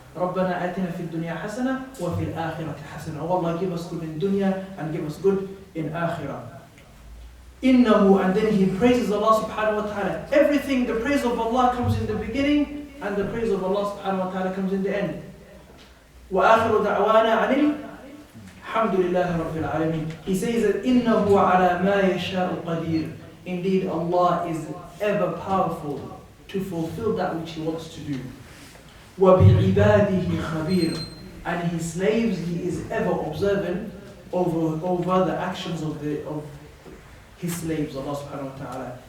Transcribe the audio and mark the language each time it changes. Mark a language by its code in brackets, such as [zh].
[ar] رَبَّنَا آتِنَا فِي الدُّنْيَا حَسَنَةً وَفِي الْآخِرَةِ حَسَنَةً. [en] Oh Allah, give us good in dunya and give us good in akhirah. إِنَّهُ. And then he praises Allah subhanahu wa ta'ala. Everything, the praise of Allah comes in the beginning, and the praise of Allah subhanahu wa ta'ala comes in the end. [ar] وآخر دعوانا عن الحمد لله رب العالمين. [en] He says that [ar] إنه على ما يشاء قدير. [en] Indeed, Allah is ever powerful to fulfill that which He wants to do. [ar] وَبِعِبَادِهِ خَبِيرٌ. [en] And His slaves, He is ever observant over the actions of His slaves, Allah subhanahu wa ta'ala.